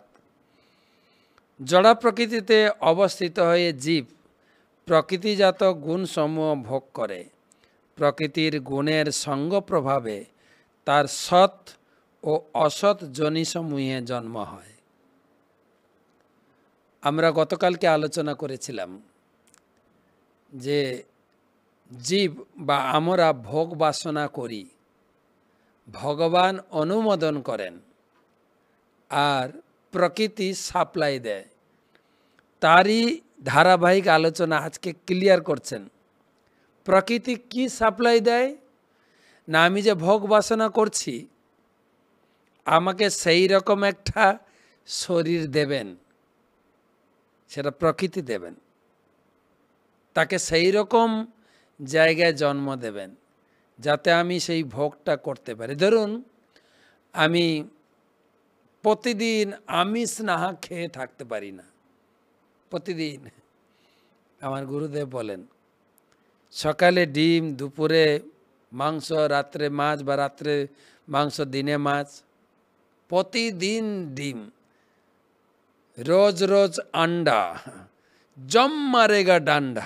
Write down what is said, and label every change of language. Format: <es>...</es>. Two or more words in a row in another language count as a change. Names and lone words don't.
<bn>জড় প্রকৃতিতে অবস্থিত হয়ে জীব প্রকৃতিজাত গুণ সমূহ ভোগ করে। প্রকৃতির গুণের সঙ্গ প্রভাবে তার সৎ ও অসৎ জনি সমূহে জন্ম হয়। আমরা গতকালকে আলোচনা করেছিলাম যে জীব বা আমরা ভোগ বাসনা করি, ভগবান অনুমোদন করেন আর প্রকৃতি সাপ্লাই দেয়। তারই ধারাবাহিক আলোচনা আজকে ক্লিয়ার করছেন। প্রকৃতি কী সাপ্লাই দেয় না আমি যে ভোগ বাসনা করছি আমাকে সেই রকম একটা শরীর দেবেন, সেটা প্রকৃতি দেবেন, তাকে সেই রকম জায়গায় জন্ম দেবেন যাতে আমি সেই ভোগটা করতে পারি। ধরুন আমি প্রতিদিন আমিষ না খেয়ে থাকতে পারি না, প্রতিদিন আমার গুরুদেব বলেন সকালে ডিম, দুপুরে মাংস, রাত্রে মাছ বা রাত্রে মাংস, দিনে মাছ, প্রতিদিন ডিম,</bn> <hi>रोज रोज अंडा, जम मारेगा डंडा।</hi>